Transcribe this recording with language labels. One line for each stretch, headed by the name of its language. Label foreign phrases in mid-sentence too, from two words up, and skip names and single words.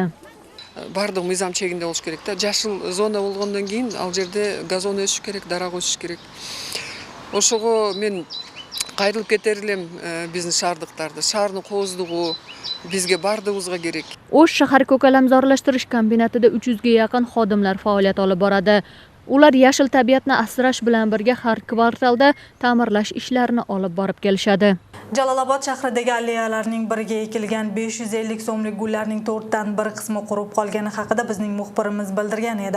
Kyrgyz: Бардык мыйзам чегинде болуш керек да. Жашыл зона болгондон кийин ал жерде газон өсүш керек, дарак өсүш керек. Ошого мен кайрылып кетер элем биздин шаардыктарды. Шаардын кооздугу бизге бардыгыбызга керек.
Uzbek: O'sh shahar ko'kalamzorlashtirish kombinatida 300 ga yaqin xodimlar faoliyat olib boradi. Ular yashil tabiatni asrash bilan birga har kvartalda ta'mirlash ishlarini olib borib kelishadi. Jalolobod shahridagi alleyalarning biriga ekilgan 550 so'mlik gullarning 4 dan 1 qismi qurib qolgani haqida bizning muxbirimiz bildirgan edi.